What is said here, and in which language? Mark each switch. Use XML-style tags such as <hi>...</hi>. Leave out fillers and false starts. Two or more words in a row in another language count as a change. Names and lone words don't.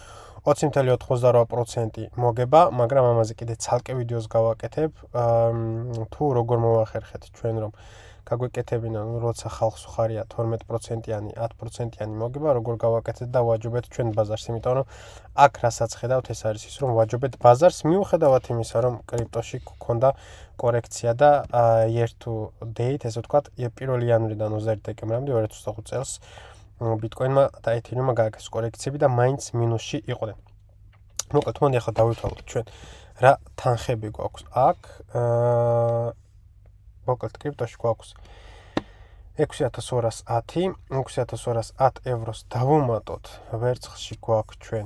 <ka>20.98% მოგება, მაგრამ ამაზე კიდე ცალკე ვიდეოს გავაკეთებ, თუ როგორ მოვახერხეთ ჩვენ რომ გაგვეკეთებინა, როცა ხალხს ხარია 12%-იანი, 10%-იანი მოგება, როგორ გავაკეთეთ და ვაჯობეთ ჩვენ ბაზარს, იმიტომ რომ აქ რასაც ხედავთ, ეს არის ის, რომ ვაჯობეთ ბაზარს, მიუხედავად იმისა, რომ კრიპტოში გქონდა კორექცია და</ka> <en>year to date,</en> <ka>ესე ვთქვათ, 1 იანვრიდან 21 დეკემბრამდე 2025 წელს ბიტკოინმა და ეთერიუმმა გააკეთეს კორექციები და მაინც მინუსში იყვნენ. მოკლედ, მოდი ახლა დავითვალოთ ჩვენ რა თანხები გვაქვს აქ. მოკლედ, კრიპტოში გვაქვს 6210, 6210 ევროს დავუმატოთ, ვერცხლში გვაქვს ჩვენ.</ka>